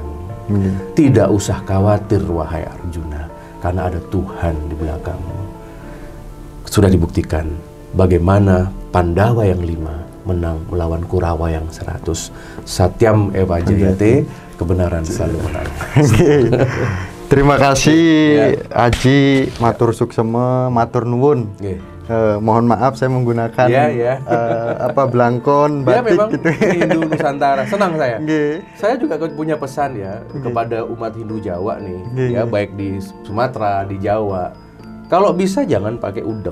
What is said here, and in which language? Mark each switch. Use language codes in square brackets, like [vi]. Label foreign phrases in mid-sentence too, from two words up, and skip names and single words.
[id] Tidak usah khawatir wahai Arjuna, karena ada Tuhan di belakangmu. Sudah dibuktikan bagaimana Pandawa yang 5 menang melawan Kurawa yang 100. [sa] Satyam eva jayate, [id] kebenaran selalu menang. Terima kasih Aji, [ban] matur suksema, [jv] matur nuwun. [id] Mohon maaf saya menggunakan belangkon, batik memang gitu. Hindu Nusantara, senang saya. Saya juga punya pesan ya kepada umat Hindu Jawa nih, ya baik di Sumatera, di Jawa. Kalau bisa jangan pakai udeng.